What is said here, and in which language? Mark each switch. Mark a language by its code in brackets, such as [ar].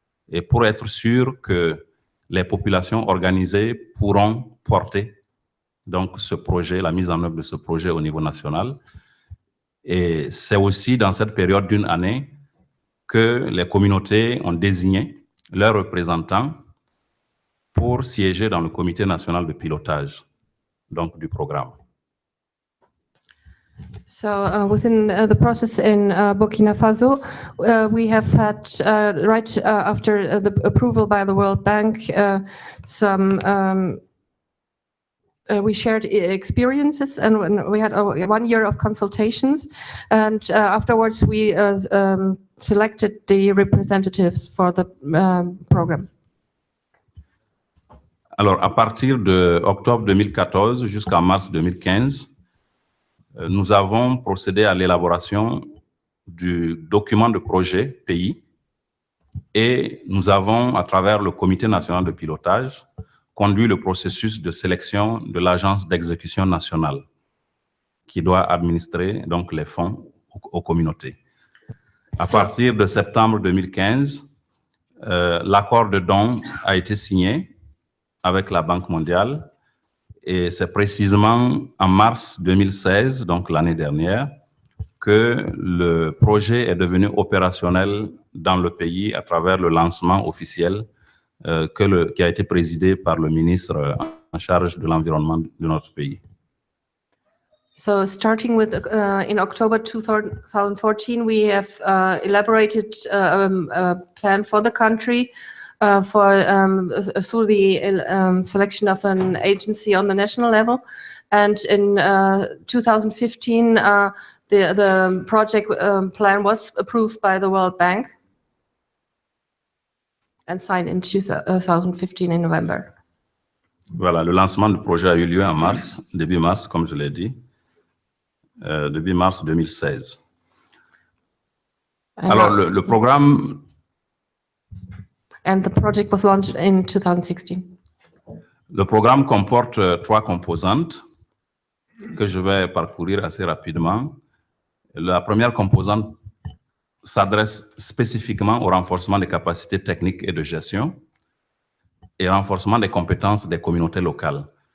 [fr] et pour être sûr que les populations organisées pourront porter donc ce projet, la mise en œuvre de ce projet au niveau national. Et c'est aussi dans cette période d'1 année que les communautés ont désigné leurs représentants pour siéger dans le comité national de pilotage, donc du programme. [en] So within the process in Burkina Faso, we have had, right after the approval by the World Bank, we shared experiences, and we had 1 year of consultations, and afterwards we selected the representatives for the program. [fr] Alors, à partir de octobre 2014 jusqu'à mars 2015, nous avons procédé à l'élaboration du document de projet pays et nous avons, à travers le Comité national de pilotage, conduit le processus de sélection de l'Agence d'exécution nationale qui doit administrer donc les fonds aux communautés. À partir de septembre 2015, l'accord de don a été signé avec la Banque mondiale. Et c'est précisément en mars 2016, donc l'année dernière, que le projet est devenu opérationnel dans le pays à travers le lancement officiel qui a été présidé par le ministre en charge de l'environnement de notre pays. [en] So starting with in October 2014, we have elaborated a plan for the country through the selection of an agency on the national level. And in 2015, the project plan was approved by the World Bank and signed in 2015 in November. [fr] Voilà, le lancement du projet a eu lieu en mars, début mars, comme je l'ai dit, début mars 2016. Alors, le programme... [en] And the project was launched in 2016. [fr] Le programme comporte 3 composantes que je vais parcourir assez rapidement. La première composante s'adresse spécifiquement au renforcement des capacités techniques et de gestion et renforcement des compétences des communautés locales.